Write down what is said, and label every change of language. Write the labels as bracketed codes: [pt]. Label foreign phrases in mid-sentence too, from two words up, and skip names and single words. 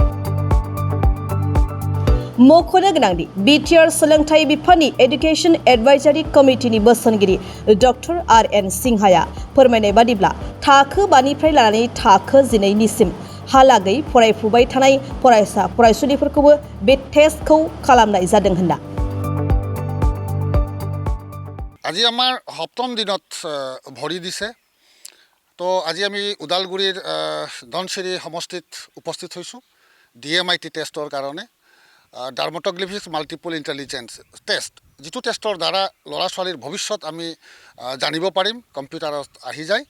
[brx] मख'नो गोनांदि बिटिआर सोलोंथाइ बिफाननि [en] education advisory committeeনি [brx] बोसोनगिरि डक्टर RN सिंहाया फोरमायनाय बादिब्ला थाखो 5निफ्राय लानानै थाखो 12निसिम हालागै फरायफुबाय थानाय फरायसा फरायसुलिफोरखौबो बे टेस्टखौ खालामनाय जादों होनना। [as] আজি আমাৰ সপ্তম দিনত ভৰি দিছে। তো আজি আমি ওদালগুৰিৰ ধনশিৰি সমষ্টিত উপস্থিত হৈছোঁ DMIT টেষ্টৰ কাৰণে। [en] dermatoglyphics multiple intelligence test, [as] যিটো টেষ্টৰ দ্বাৰা ল'ৰা ছোৱালীৰ ভৱিষ্যত আমি জানিব পাৰিম, কম্পিউটাৰত আহি যায়।